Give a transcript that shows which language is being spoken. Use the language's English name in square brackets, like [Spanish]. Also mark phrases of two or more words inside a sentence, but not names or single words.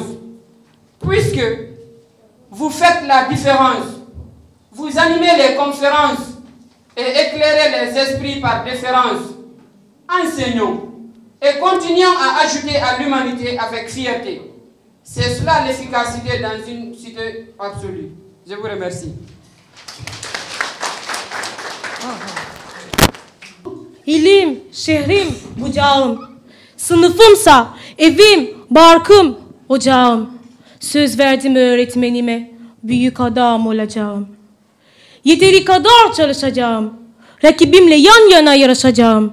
[French] Puisque vous faites la différence, vous animez les conférences et éclairez les esprits par déférence. Enseignons et continuons à ajouter à l'humanité avec fierté. C'est cela l'efficacité dans une cité absolue. Je vous remercie. [Turkish] İlim, şehrim, bucağım. Sınıfımsa evim, barkım, ocağım. Söz verdim öğretmenime, büyük adam olacağım. Yeteri kadar çalışacağım. Rakibimle yan yana yarışacağım.